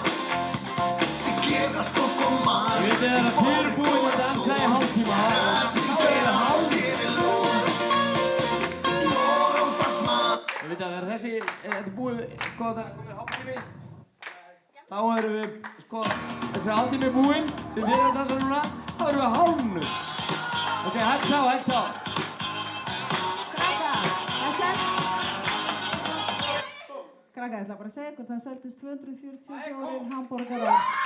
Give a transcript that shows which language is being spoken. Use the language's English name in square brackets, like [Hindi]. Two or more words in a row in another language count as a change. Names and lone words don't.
[Spanish] Si quiebras poco más [Icelandic] Við erum [Spanish] mi pobre [Icelandic] tilbúin að dansa í [Spanish] corazón, [Icelandic] hálftíma. [Spanish] te harás 1000 pedazos, quiérelo. No rompas más. [Icelandic] Ég veit að þegar þetta er búið, sko, það er komið hálftími, þá erum við, sko, þessi hálftími búinn sem þið erum að dansa núna, þá erum við hálfnu. Ok, hægt þá. Krakka, ég ætla bara að segja hvort það seldist 244 hambúrgarar.